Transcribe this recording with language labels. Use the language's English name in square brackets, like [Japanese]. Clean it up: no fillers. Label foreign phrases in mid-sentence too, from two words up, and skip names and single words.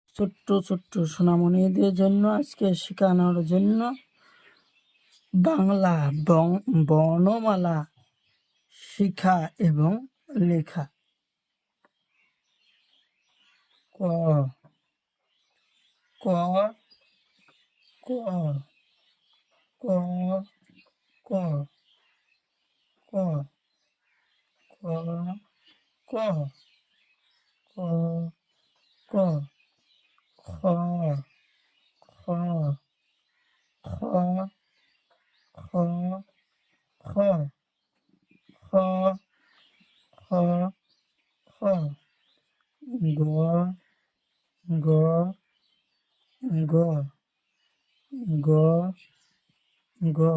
[Bangla] ছোট্ট ছোট্ট সোনামণিদের জন্য আজকে শেখানোর জন্য বাংলা বর্ণমালা শিখা এবং লেখা। ক ক ক ক ক ক ক ক ক ক খ খ খ খ খ খ খ খ গ গ গ গ গ